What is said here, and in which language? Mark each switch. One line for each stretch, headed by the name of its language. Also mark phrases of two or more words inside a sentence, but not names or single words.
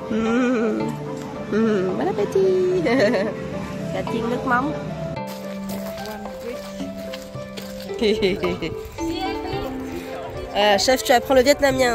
French: Bon appétit.
Vietnamese: Cutting nước mắm.
French: Chef, tu apprends le vietnamien.